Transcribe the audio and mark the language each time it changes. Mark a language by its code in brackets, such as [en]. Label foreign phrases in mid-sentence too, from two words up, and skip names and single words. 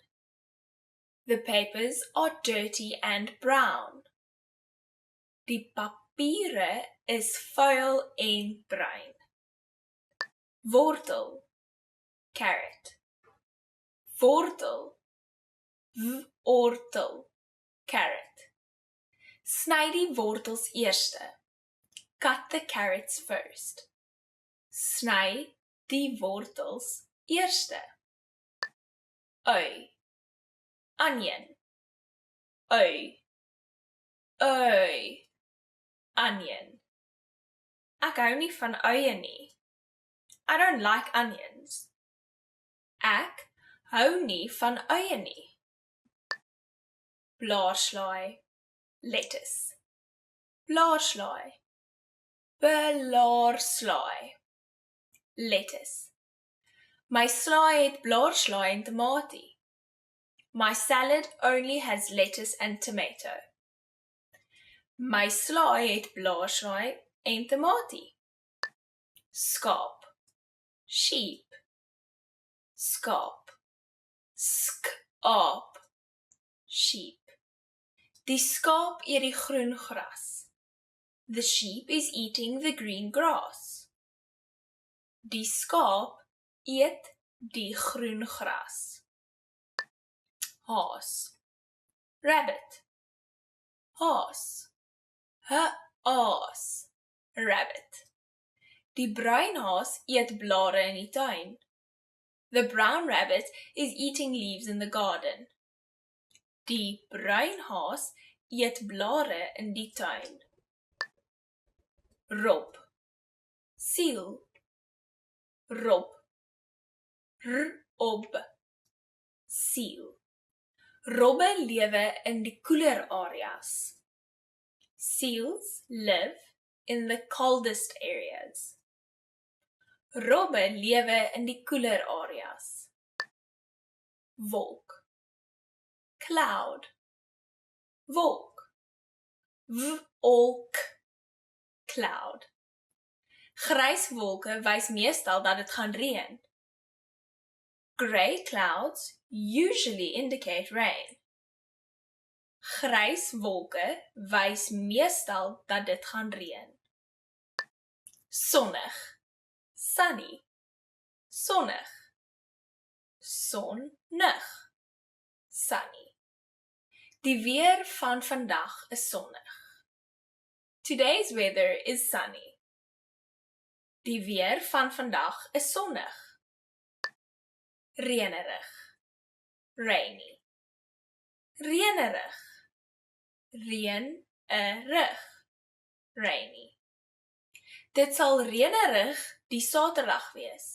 [en] The papers are dirty and brown. [af] Die papiere is vuil en bruin. Wortel, carrot. Wortel, wortel, carrot. Sny die wortels eerste. [en] Cut the carrots first. [af] Sny die wortels eerste. Ui, onion. Ui, ui, onion. Ek hou nie van uie nie. [en] I don't like onions. [af] Ek hou nie van uie nie. Blaarslaai, lettuce. Blaarslaai, blaarslaai, lettuce. My slaai het blaarslaai en tamatie. [en] My salad only has lettuce and tomato. [af] My slaai het blaarslaai en tamatie. Skaap, sheep. Skaap, skaap, sheep. Die skaap eet die groen gras. [en] The sheep is eating the green grass. [af] Die skaap eet die groen gras. Haas, rabbit. Haas, haas, rabbit. Die bruin haas eet blare in die tuin. [en] The brown rabbit is eating leaves in the garden. [af] Die bruin haas eet blare in die tuin. Rob, seal. Rob, rob, seal. Robbe lewe in die koeler areas. [en] Seals live in the coldest areas. [af] Robbe lewe in die koeler areas. Wolk, cloud. Wolk, wolk, cloud. Grys wolke wys meestal dat dit gaan reën. [en] Grey clouds usually indicate rain. [af] Grys wolke wys meestal dat dit gaan reën. Sonnig, sunny. Sonnig, sonnig, sunny. Die weer van vandag is sonnig. [en] Today's weather is sunny. [af] Die weer van vandag is sonnig. Reënerig, rainy. Reënerig, reën, 'n rig. [en] Rainy. [af] Dit sal reënerig die Saterdag wees.